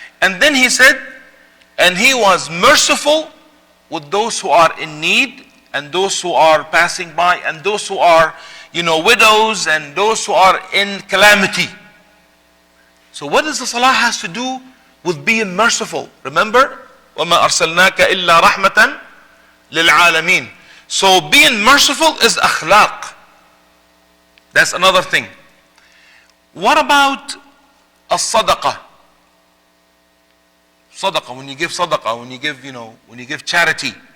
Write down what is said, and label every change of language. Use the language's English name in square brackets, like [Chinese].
[English] And then he said, and he was merciful with those who are in need, and those who are passing by, and those who are, widows, and those who are in calamity. So what does the salah has to do with being merciful? Remember, [Arabic] وَمَا أَرْسَلْنَاكَ إِلَّا رَحْمَةً لِلْعَالَمِينَ. [English] So being merciful is akhlaq. That's another thing. What about as-sadaqah? Sadaqah, when you give sadaqah, when you give charity.